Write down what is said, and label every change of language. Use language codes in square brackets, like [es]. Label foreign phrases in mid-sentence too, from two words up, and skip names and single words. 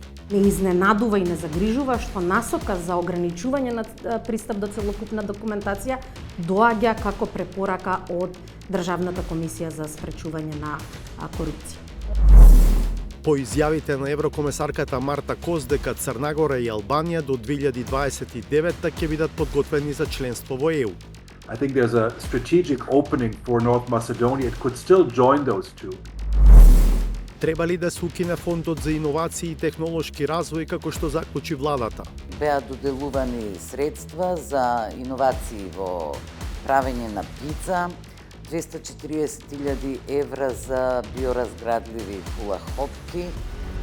[mk] Не изненадува и не загрижува што насока за ограничување на пристап до целокупна документација доаѓа како препорака од Државната комисија за спречување на корупција. По изјавите на еврокомесарката Марта Кос дека Црна Гора и Албанија до 2029 ќе бидат подготвени за членство во ЕУ. [en] I think there's a strategic opening for North Macedonia. It could still join those two. [mk] Треба ли да се укине фондот за иновации и технолошки развој како што заклучи владата? Беа доделувани средства за иновации во правење на пица, 240.000 евра за биоразградливи кулахопки,